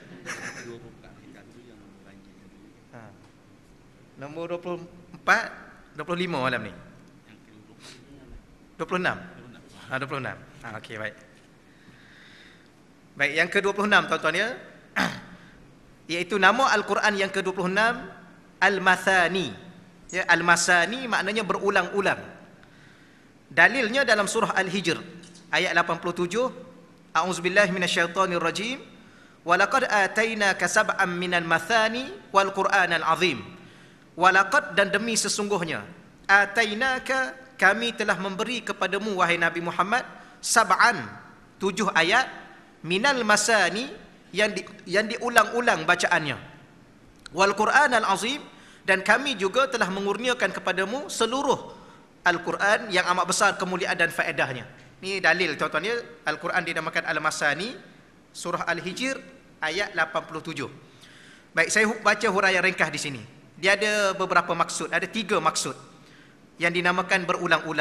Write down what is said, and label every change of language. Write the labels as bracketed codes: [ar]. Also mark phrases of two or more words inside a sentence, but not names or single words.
[ms] Nombor 24, 25 malam ni. 26. 26. Okey, baik. Baik, yang ke-26 tuan-tuan ya. Iaitu nama Al-Quran yang ke-26 Al-Mathani. Ya, Al-Masani maknanya berulang-ulang. Dalilnya dalam surah Al-Hijr ayat 87, [ar] أعوذ بالله من الشيطان الرجيم. ولقد آتيناك سبعا من المثاني والقرآن العظيم. [ms] Walaqad, dan demi sesungguhnya, atainaka, kami telah memberi kepadamu wahai Nabi Muhammad, sab'an, 7 ayat, [ar] من المثاني, [ms] yang diulang-ulang bacaannya, [ar] والقرآن العظيم, [ms] dan kami juga telah mengurniakan kepadamu seluruh Al-Quran yang amat besar kemuliaan dan faedahnya. Ini dalil tuan-tuan ya, Al-Quran dinamakan Al-Masani, surah Al-Hijr ayat 87. Baik, saya baca huraian ringkas di sini. Dia ada beberapa maksud, ada 3 maksud yang dinamakan berulang-ulang.